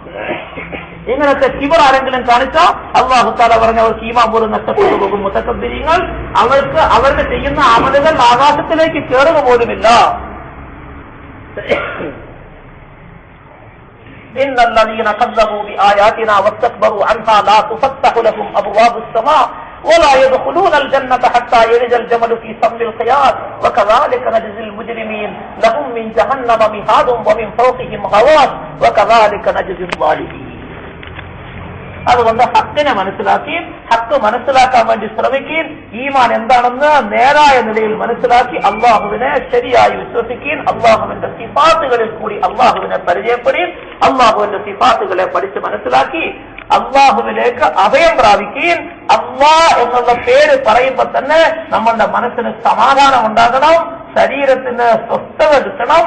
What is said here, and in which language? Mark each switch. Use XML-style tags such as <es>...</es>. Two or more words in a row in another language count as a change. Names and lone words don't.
<ml>ഇങ്ങനത്തെ കിബർ ആരെങ്കിലും കാണിച്ചാൽ</ml> <ar>الله تعالى</ar> <ml>പറഞ്ഞ അവർക്ക് ഈമാൻ പോലും നഷ്ടപ്പെട്ടു പോകും. മുതകബ്ബിരീങ്ങൾ അവർക്ക് അവരുടെ ചെയ്യുന്ന അമലുകൾ ആകാശത്തിലേക്ക് കയറുക പോലുമില്ല.</ml> <ar>إن الذين كذبوا بآياتنا واستكبروا عنها لا تفتح لهم أبواب السماء ولا يدخلون الجنة حتى يلج الجمل في سم الخياط وكذلك نجزي المجرمين لهم من جهنم مهاد ومن فوقهم غواش وكذلك نجزي الظالمين.</ar> <ml>അതുകൊണ്ട് ഹക്കിനെ മനസ്സിലാക്കി ഹക്ക് മനസ്സിലാക്കാൻ വേണ്ടി ശ്രമിക്കുകയും ഈമാൻ എന്താണെന്ന് നേരായ നിലയിൽ മനസ്സിലാക്കി അള്ളാഹുവിനെ ശരിയായി വിശ്വസിക്കുകയും അള്ളാഹുവിന്റെ സിഫാത്തുകളിൽ കൂടി അള്ളാഹുവിനെ പരിചയപ്പെടുകയും അള്ളാഹുവിന്റെ സിഫാത്തുകളെ പഠിച്ച് മനസ്സിലാക്കി അള്ളാഹുവിലേക്ക് അഭയം പ്രാപിക്കുകയും അള്ളാഹ് എന്നുള്ള പേര് പറയുമ്പോൾ തന്നെ നമ്മളുടെ മനസ്സിന് സമാധാനം ഉണ്ടാകണം, ശരീരത്തിന് സ്വസ്ഥത കിട്ടണം.</ml>